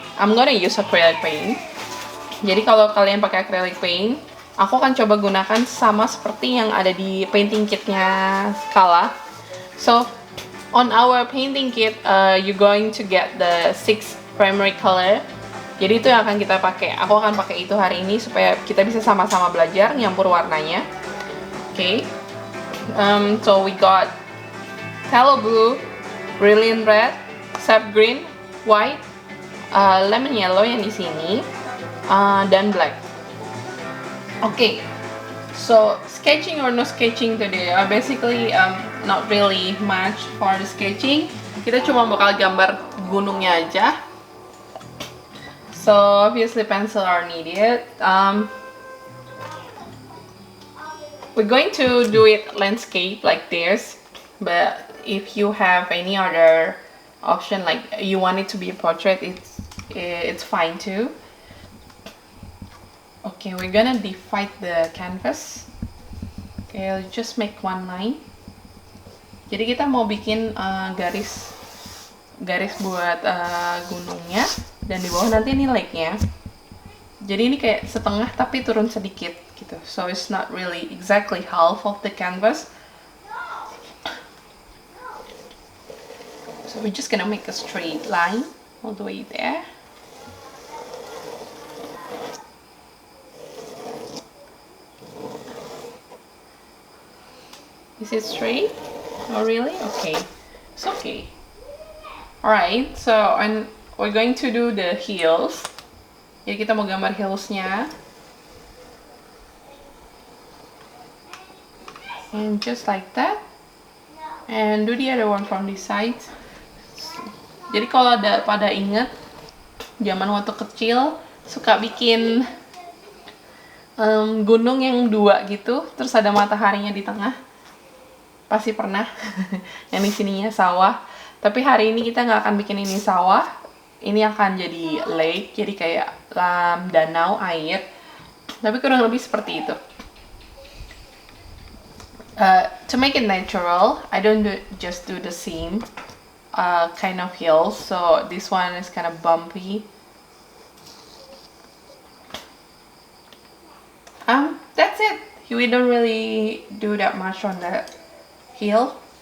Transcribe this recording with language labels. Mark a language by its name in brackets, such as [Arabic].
[English] I'm gonna use acrylic paint. [Indonesian] Jadi kalau kalian pakai acrylic paint, aku akan coba gunakan sama seperti yang ada di painting kitnya Kala. [English] So, on our painting kit, you're going to get the 6 primary color. [Indonesian] Jadi itu yang akan kita pakai. Aku akan pakai itu hari ini supaya kita bisa sama-sama belajar nyampur warnanya. [English] Okay. So we got phthalo blue, brilliant red, sap green, white, lemon yellow [Indonesian] yang di sini. Dan [English] black. Okay, so sketching or no sketching today? Basically, not really much for the sketching. [Indonesian] Kita cuma bakal gambar gunungnya aja. [English] So obviously pencil are needed. We're going to do it landscape like this, but if you have any other option, like you want it to be a portrait, it's fine too. Okay, we're gonna divide the canvas. Okay, I'll just make one line. [Indonesian] Jadi kita mau bikin garis buat gunungnya, dan di bawah nanti ini lake-nya. Jadi ini kayak setengah tapi turun sedikit gitu. [English] So it's not really exactly half of the canvas. So we're just gonna make a straight line all the way there. Is it straight? Oh really? Okay. It's okay. Alright, so we're going to do the heels. [Indonesian] Jadi kita mau gambar heelsnya. [English] And just like that. And do the other one from this side. [Indonesian] Jadi kalau pada inget, zaman waktu kecil suka bikin gunung yang dua gitu, terus ada mataharinya di tengah. Pasti pernah. Yang di sininya sawah. Tapi hari ini kita nggak akan bikin ini sawah. Ini akan jadi lake, jadi kayak danau air. Tapi kurang lebih seperti itu. [English] To make it natural, I don't just do the same kind of hills. So this one is kind of bumpy. That's it. We don't really do that much on that hill.